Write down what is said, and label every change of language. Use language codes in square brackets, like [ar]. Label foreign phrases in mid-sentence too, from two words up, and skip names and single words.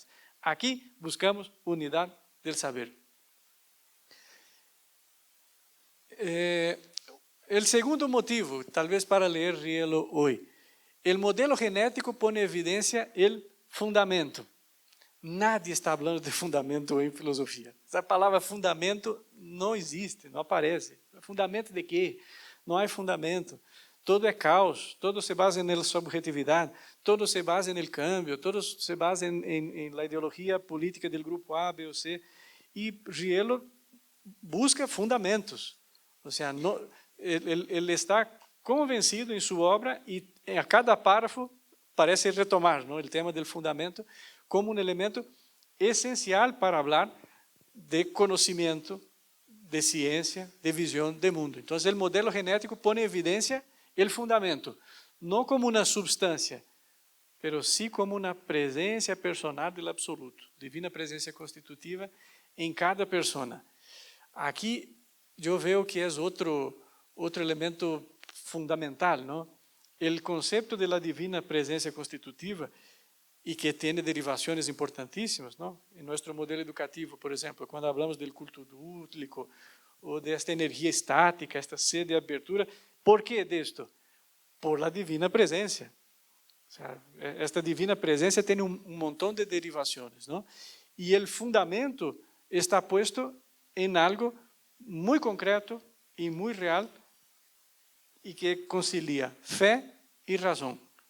[es] Aquí buscamos unidad del saber. El segundo motivo, tal vez para leer Rielo hoy, el modelo genético pone en evidencia el fundamento. Nadie está hablando de fundamento en filosofía. Esa palabra fundamento no existe, no aparece. ¿Fundamento de qué? No hay fundamento. [pt] Todo é caos, [es] todo se basa na subjetividade, todo se basa no cambio, todo se basa em la ideologia política [pt] do grupo A, B ou C. E Rielo busca fundamentos. Ou seja, ele está convencido em sua obra e a cada párrafo parece retomar, ¿no?, o tema do fundamento como um elemento essencial para falar de conhecimento, de ciência, de visão de mundo. Então, o modelo genético põe em evidência o fundamento, não como uma substância, [es] pero sí [pt] como uma presença personal do absoluto, divina presença constitutiva em cada persona. Aqui eu vejo que é outro elemento fundamental, não? O conceito de la divina presença constitutiva e que tem derivações importantíssimas, não? Em nosso modelo educativo, por exemplo, quando falamos do culto dúplico ou desta energia estática, esta sede de abertura. [es] ¿Por qué de esto? Por la divina presencia. O sea, esta divina presencia tiene un montón de derivaciones, ¿no? Y el fundamento está puesto en algo muy concreto y muy real y que concilia fe y razón.